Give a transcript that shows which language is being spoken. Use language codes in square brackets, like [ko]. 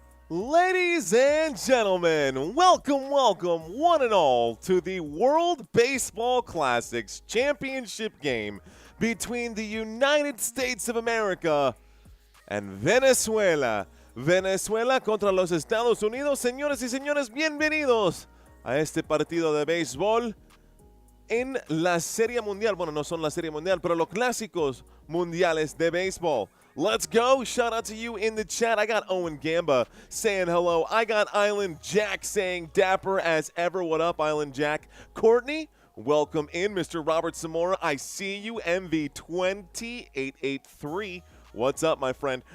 [en] Ladies and gentlemen, welcome, one and all, to the World Baseball Classics championship game between the United States of America and Venezuela. [es] Venezuela contra los Estados Unidos. Señores y señores, bienvenidos a este partido de béisbol en la Serie Mundial. Bueno, no son la Serie Mundial, pero los clásicos mundiales de béisbol. [en] Let's go. Shout out to you in the chat. I got Owen Gamba saying hello. I got Island Jack saying dapper as ever. What up, Island Jack? Courtney, welcome in. Mr. Robert Zamora, I see you. MV20883. What's up, my friend?